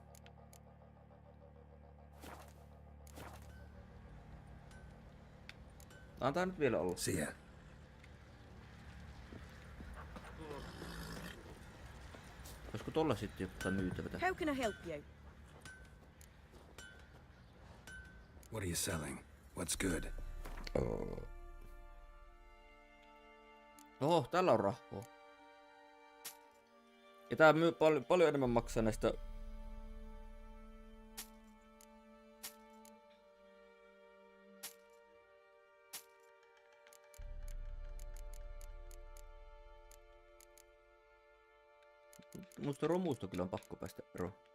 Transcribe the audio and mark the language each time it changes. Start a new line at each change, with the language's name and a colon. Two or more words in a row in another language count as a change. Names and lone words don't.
Finnish: Antaa nyt vielä olla.
English: See ya.
Finnish: Olisiko tolla sitten jotain myytävää?
English: How can I help you? What are you selling? What's good?
Finnish: Oho, tällä on rahaa. Ja tää myy paljon enemmän maksaa näistä... Musta romusta kyllä on pakko päästä eroon.